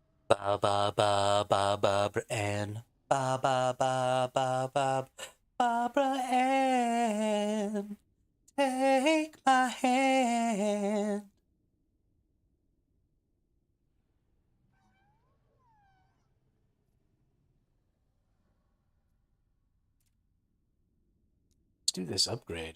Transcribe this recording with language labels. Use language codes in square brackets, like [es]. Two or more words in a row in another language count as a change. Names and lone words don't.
[en] Ba ba ba ba Barbara Ann. Ba ba ba ba ba Barbara Ann. Take my hand. Let's do this upgrade.